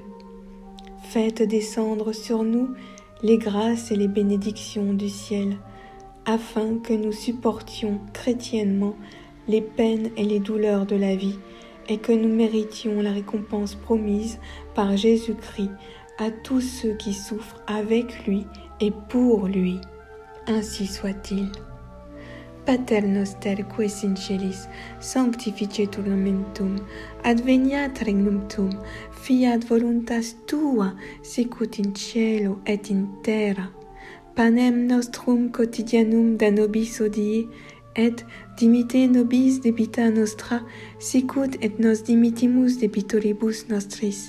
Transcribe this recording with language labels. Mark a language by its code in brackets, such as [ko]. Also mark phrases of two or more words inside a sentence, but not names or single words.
[fr] Faites descendre sur nous les grâces et les bénédictions du ciel, afin que nous supportions chrétiennement les peines et les douleurs de la vie, et que nous méritions la récompense promise par Jésus-Christ à tous ceux qui souffrent avec lui et pour lui. Ainsi soit-il. [la] Pater noster qui es in celis, sanctificetur nomen tuum, adveniat regnum tuum, fiat voluntas tua, sicut in cielo et in terra. Panem nostrum quotidianum da nobis hodie, et dimitte nobis debita nostra, sicut et nos dimittimus debitoribus nostris.